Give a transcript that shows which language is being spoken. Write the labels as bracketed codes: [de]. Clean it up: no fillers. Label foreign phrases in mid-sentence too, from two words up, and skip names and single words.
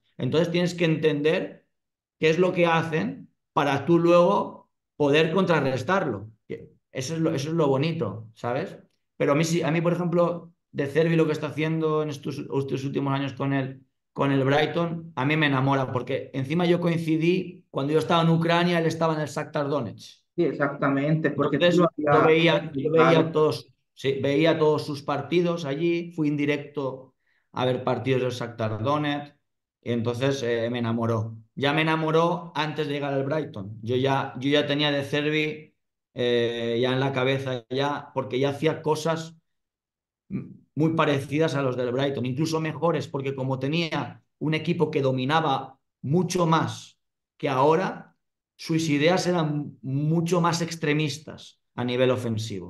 [es] Entonces tienes que entender qué es lo que hacen para tú luego poder contrarrestarlo. Eso es lo bonito, ¿sabes? Pero a mí, sí, a mí, por ejemplo, de Cervi lo que está haciendo en estos últimos años con el Brighton, a mí me enamora, porque encima yo coincidí, cuando yo estaba en Ucrania, él estaba en el Shakhtar Donetsk. [it] Sì, esattamente, perché tu [es] Entonces, yo [it] visitato. [es] veía todos, sí, veía todos sus partidos allí, fui en directo a ver partidos del Shakhtar Donetsk y entonces me enamoró. Ya me enamoró antes de llegar al Brighton. Yo ya tenía de Cervi ya en la cabeza, ya, porque ya hacía cosas muy parecidas a los del Brighton, incluso mejores, porque como tenía un equipo que dominaba mucho más que ahora, sus ideas eran mucho más extremistas a nivel ofensivo.